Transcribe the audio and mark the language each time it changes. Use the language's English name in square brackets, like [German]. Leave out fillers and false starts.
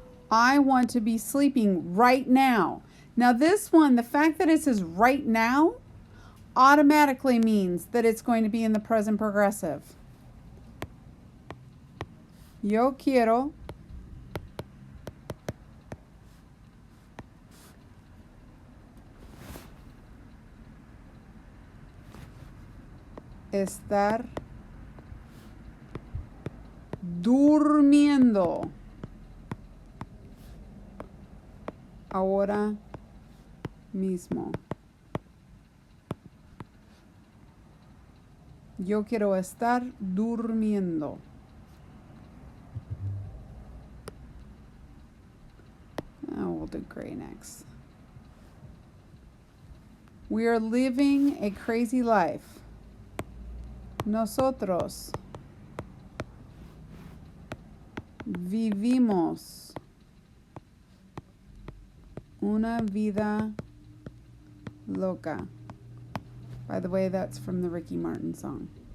[English] I want to be sleeping right now. Now this one, the fact that it says right now, automatically means that it's going to be in the present progressive. [Spanish] Yo quiero estar durmiendo ahora mismo. Yo quiero estar durmiendo. [English] Oh, we'll do gray next. We are living a crazy life. [Spanish] Nosotros vivimos una vida loca. [English] By the way, that's from the Ricky Martin song.